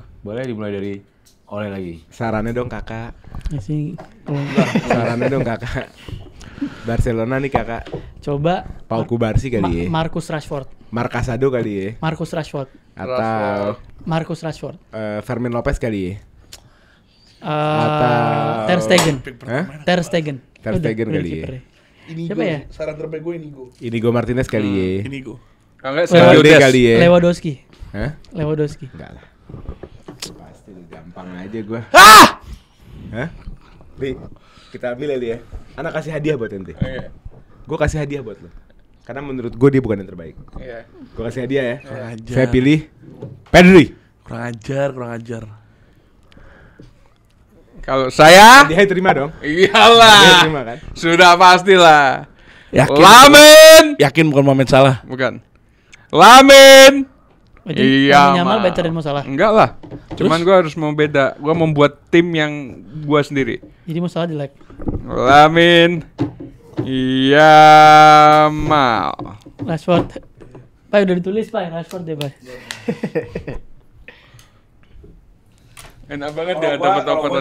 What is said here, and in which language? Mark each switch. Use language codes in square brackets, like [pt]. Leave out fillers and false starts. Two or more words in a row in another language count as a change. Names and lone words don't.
[id] Boleh dimulai dari Oleh lagi. Sarannya dong kakak. Ya sih. Sarannya dong kakak. Barcelona nih kakak. Coba Pau Kubarsi kali ya. Marcus Rashford. Marcasado kali ya. Marcus Rashford. Atau Marcus Rashford. Fermin Lopez kali ya. Ter Stegen. Hah? Ter Stegen. Ter Stegen Udah kali ya. kipernya. Inigo. Siapa ya? Saran terbaik gue Inigo. Inigo Martinez kali ya. Inigo. Enggak, Valde Sergio kali ya. Lewandowski. Hah? Lewandowski. Enggak lah. Pasti gampang aja gua. Ah! Hah? Li, kita ambil ya Li ya. Anak kasih hadiah buat ente. Iya. Gua kasih hadiah buat lo. Karena menurut gue dia bukan yang terbaik. Iya. Gua kasih hadiah ya. Kurang ajar. Saya pilih Pedri. Kurang ajar. Kalau saya Dia terima dong. Dia iyalah. terima kan? Sudah pastilah. Yakin? Lamin. Yakin bukan Mohamed Salah. Bukan. Lamin. Berarti Iya, Yamal Mal. [en] better than Mo Salah. [id] Enggak lah. Cuman gua harus mau beda. Gua membuat tim yang gua sendiri. Jadi Mo Salah di like. Lamin. Iya, Mal. Rashford. Pak udah ditulis Pak, Rashford deh Pak. Enak banget dia dapat-dapatan.